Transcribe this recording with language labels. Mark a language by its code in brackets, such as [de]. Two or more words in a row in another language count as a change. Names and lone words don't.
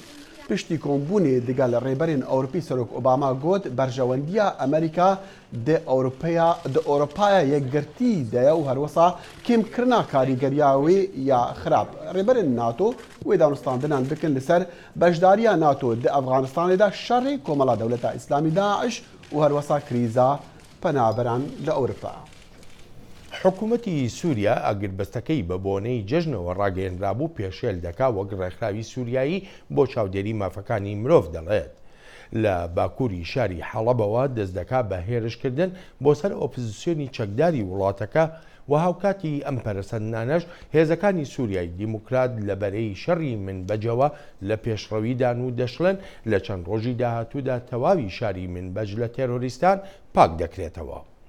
[ku] Piştî kombûnê digel rêberên Ewropî Serok Obama got berjewendiya Amerîka di Ewropaya yekgirtî de ye û her wisa kêmkirina karîgeriya wê ya xirab. Rêberên NATO wê danostandinan bikin li ser bejdariya NATO di Efxanistanê de şerê komela Dewleta İslamî Daeş û her wisa krîza penaberan li Ewropa. [ckb] حکوومەتی سووریا ئاگربەستەکەی بە بۆنەی جەژنەوە ڕاگەیەنرابوو پێشێل دەکا وەک ڕێکخراوی سووریایی بۆ چاودێری مافەکانی مرۆڤ دەڵێت. لە باکووری شاری حەڵەبەوە دەست دەکات بە هێرشکردن بۆ سەر ئۆپۆزیسیۆنی چەکداری وڵاتەکە و هاوکاتی ئەم پەرسەندانەش هێزەکانی سووریای دیموکرات لەبەرەی شەڕی منبەجەوە لە پێشڕەویدان و دەشڵێن لە چەند ڕۆژی داهاتوودا تەواوی شاری منبەج لە تێرۆریستان پاک دەکرێتەوە.